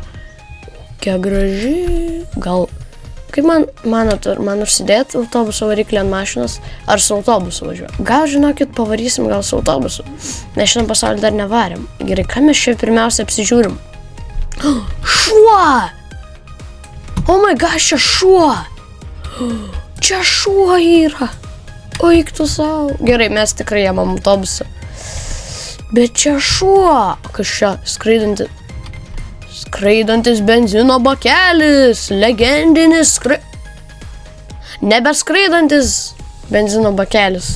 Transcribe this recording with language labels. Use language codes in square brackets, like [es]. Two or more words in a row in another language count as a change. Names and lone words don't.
[lt] Kokia graži. Gal, kaip man užsidėti autobuso variklį ant mašinos, ar su autobusu važiuoju? Gal, žinokit, pavarysim gal su autobusu. Nes šiandien pasaulį dar nevarėm. Gerai, ką mes čia pirmiausia apsižiūrim? Šuo! [en] Oh my gosh, [lt] čia šuo! Čia šuo yra! O, eik tu savo. Gerai, mes tikrai jamam autobusą. Bet čia šuo! Kas čia? Skraidantis benzino bakelis! Legendinis nebeskraidantis benzino bakelis.